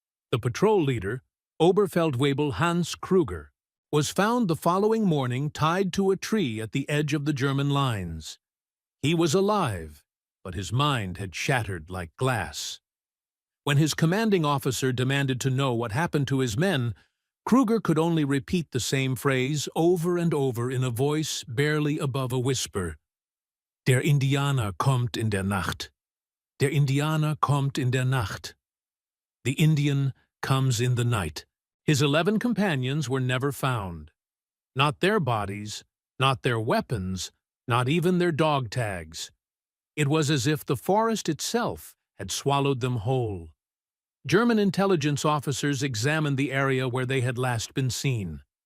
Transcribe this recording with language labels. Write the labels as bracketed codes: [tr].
[en] The patrol leader, Oberfeldwebel Hans Kruger, was found the following morning tied to a tree at the edge of the German lines. He was alive, but his mind had shattered like glass. When his commanding officer demanded to know what happened to his men, Kruger could only repeat the same phrase over and over in a voice barely above a whisper. [de] Der Indianer kommt in der Nacht. Der Indianer kommt in der Nacht. [en] The Indian comes in the night. His 11 companions were never found. Not their bodies, not their weapons, not even their dog tags. It was as if the forest itself had swallowed them whole. German intelligence officers examined the area where they had last been seen.